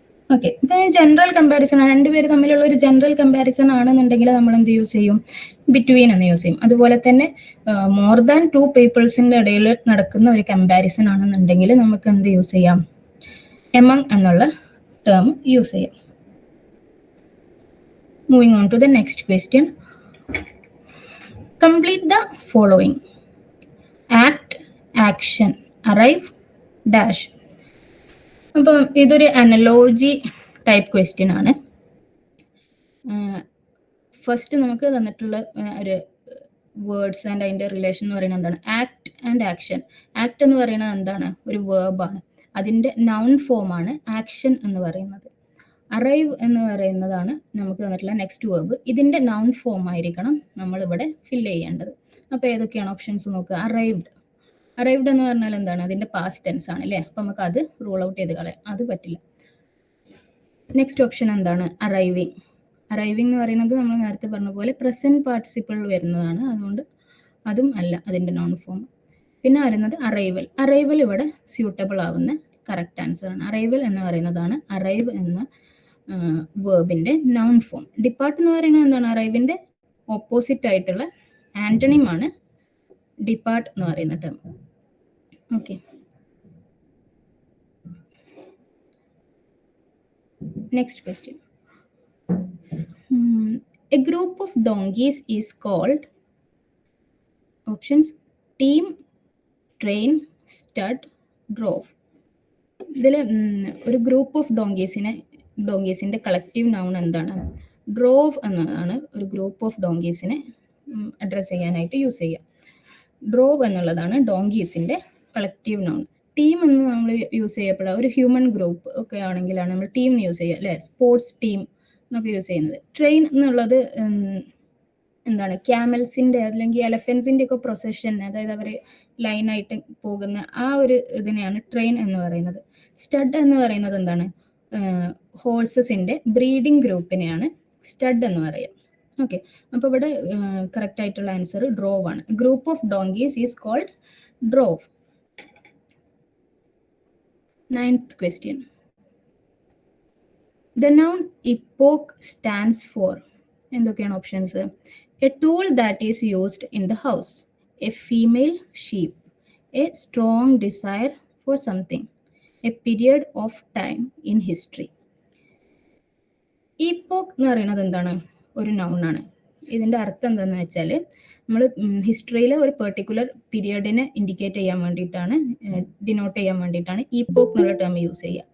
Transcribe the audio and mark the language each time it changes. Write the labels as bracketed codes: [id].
[ml] Okay, ഇപ്പൊ general comparison ആണ്, രണ്ടുപേര് തമ്മിലുള്ള ഒരു ജനറൽ കമ്പാരിസൺ ആണെന്നുണ്ടെങ്കിൽ നമ്മൾ എന്ത് യൂസ് ചെയ്യും, ബിറ്റ്വീൻ എന്ന് യൂസ് ചെയ്യും. അതുപോലെ തന്നെ മോർ ദാൻ ടു പീപ്പിൾസിന്റെ ഇടയിൽ നടക്കുന്ന ഒരു കമ്പാരിസൺ ആണെന്നുണ്ടെങ്കിൽ നമുക്ക് എന്ത് യൂസ് ചെയ്യാം, എമംഗ് എന്നുള്ള ടേം യൂസ് ചെയ്യാം. [en] Moving on to the next question. Complete the following: act, action, arrive, dash. [ml] അപ്പം ഇതൊരു അനലോജി ടൈപ്പ് ക്വസ്റ്റ്യൻ ആണ്. ഫസ്റ്റ് നമുക്ക് തന്നിട്ടുള്ള ഒരു വേർഡ്സ് ആൻഡ് അതിൻ്റെ റിലേഷൻ എന്ന് പറയുന്നത് എന്താണ്? Act and action. ആക്ട് എന്ന് പറയുന്നത് എന്താണ്? ഒരു വേർബാണ്. അതിൻ്റെ നൗൺ ഫോമാണ് ആക്ഷൻ എന്ന് പറയുന്നത്. അറൈവ് എന്ന് പറയുന്നതാണ് നമുക്ക് തന്നിട്ടുള്ള നെക്സ്റ്റ് വേർബ്. ഇതിൻ്റെ നൗൺ ഫോം ആയിരിക്കണം നമ്മളിവിടെ ഫില്ല് ചെയ്യേണ്ടത്. അപ്പോൾ ഏതൊക്കെയാണ് ഓപ്ഷൻസ് നോക്കുക? അറൈവ്ഡ്. അറൈവ്ഡ് എന്ന് പറഞ്ഞാൽ എന്താണ്? അതിൻ്റെ പാസ്റ്റ് ടെൻസ് ആണ് അല്ലേ? അപ്പോൾ നമുക്ക് അത് റൂൾ ഔട്ട് ചെയ്ത് കളയാം, അത് പറ്റില്ല. നെക്സ്റ്റ് ഓപ്ഷൻ എന്താണ്? അറൈവിങ്. അറൈവിങ് എന്ന് പറയുന്നത് നമ്മൾ നേരത്തെ പറഞ്ഞ പോലെ പ്രസൻറ്റ് പാർട്ടിസിപ്പിൾ വരുന്നതാണ്, അതുകൊണ്ട് അതും അല്ല അതിൻ്റെ നോൺ ഫോം. പിന്നെ വരുന്നത് അറൈവൽ. അറൈവൽ ഇവിടെ സ്യൂട്ടബിൾ ആവുന്ന കറക്റ്റ് ആൻസർ ആണ്. അറൈവൽ എന്ന് പറയുന്നതാണ് അറൈവ് എന്ന വേർബിൻ്റെ നൗൺ ഫോം. ഡിപ്പാർട്ട് എന്ന് പറയുന്നത് എന്താണ്? അറൈവിൻ്റെ ഓപ്പോസിറ്റ് ആയിട്ടുള്ള ആന്റണിമാണ് ഡിപ്പാർട്ട് എന്ന് പറയുന്ന term. [en] Okay, next question. A group of donkeys is called options: team, train, stud, drove. [ml] ഇതിൽ ഒരു ഗ്രൂപ്പ് ഓഫ് ഡോങ്കീസിൻ്റെ കളക്റ്റീവ് നൗൺ എന്താണ്? ഡ്രോവ് എന്നതാണ് ഒരു ഗ്രൂപ്പ് ഓഫ് ഡോങ്കീസിനെ അഡ്രസ്സ് ചെയ്യാനായിട്ട് യൂസ് ചെയ്യുക. ഡ്രോവ് എന്നുള്ളതാണ് ഡോങ്കീസിൻ്റെ കളക്റ്റീവ് നൗൺ. ടീം എന്ന് നമ്മൾ യൂസ് ചെയ്യപ്പെടുക ഒരു ഹ്യൂമൻ ഗ്രൂപ്പ് ഒക്കെ ആണെങ്കിലാണ് നമ്മൾ ടീം എന്ന് യൂസ് ചെയ്യുക അല്ലേ? സ്പോർട്സ് ടീം എന്നൊക്കെ യൂസ് ചെയ്യുന്നത്. ട്രെയിൻ എന്നുള്ളത് എന്താണ്? ക്യാമൽസിൻ്റെ അല്ലെങ്കിൽ എലഫൻസിൻ്റെ ഒക്കെ പ്രൊസഷൻ, അതായത് അവർ ലൈനായിട്ട് പോകുന്ന ആ ഒരു ഇതിനെയാണ് ട്രെയിൻ എന്ന് പറയുന്നത്. സ്റ്റഡ് എന്ന് പറയുന്നത് എന്താണ്? ഹോഴ്സസിൻ്റെ ബ്രീഡിംഗ് ഗ്രൂപ്പിനെയാണ് സ്റ്റഡ് എന്ന് പറയുക. ഓക്കെ, അപ്പോൾ ഇവിടെ കറക്റ്റ് ആയിട്ടുള്ള ആൻസർ ഡ്രോവ് ആണ്. [en] Group of donkeys is called drove. 9th question. The noun epoch stands for [ml] എന്തൊക്കെയാണ് options? [en] A tool that is used in the house, A female sheep, A strong desire for something, A period of time in history. [ml] ഈപ്പോക്ക് എന്ന് പറയുന്നത് എന്താണ്? ഒരു നൗണാണ്. ഇതിൻ്റെ അർത്ഥം എന്താണെന്ന് വെച്ചാൽ നമ്മൾ ഹിസ്റ്ററിയിലെ ഒരു പെർട്ടിക്കുലർ പീരിയഡിനെ ഇൻഡിക്കേറ്റ് ചെയ്യാൻ വേണ്ടിയിട്ടാണ്, ഡിനോട്ട് ചെയ്യാൻ വേണ്ടിയിട്ടാണ് ഈപ്പോക്ക് എന്നുള്ള ടേം യൂസ് ചെയ്യുക.